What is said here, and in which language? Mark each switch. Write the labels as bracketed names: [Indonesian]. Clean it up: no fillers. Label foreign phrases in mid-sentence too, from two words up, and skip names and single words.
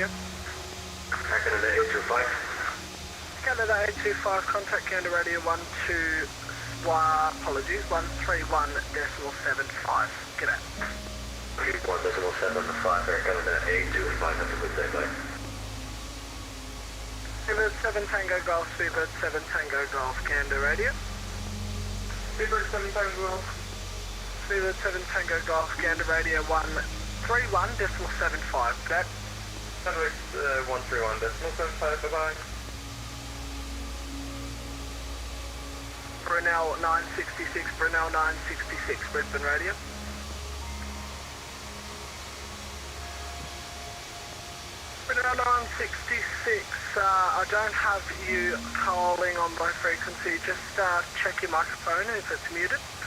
[English] Air Canada 825. Canada 825, contact Gander Radio 131.75, good day. 1.75, Air Canada 825, have a good day, bye. Speedbird 7 Tango Golf, Speedbird 7 Tango Golf, Gander Radio. Speedbird 7 Tango Golf. Speedbird 7 Tango Golf, Gander Radio 131.75, good day. Sandwich 131.75, bye-bye. Brunel 966, Brunel 966, Brisbane Radio. Brunel 966, I don't have you calling on my frequency, just check your microphone if it's muted.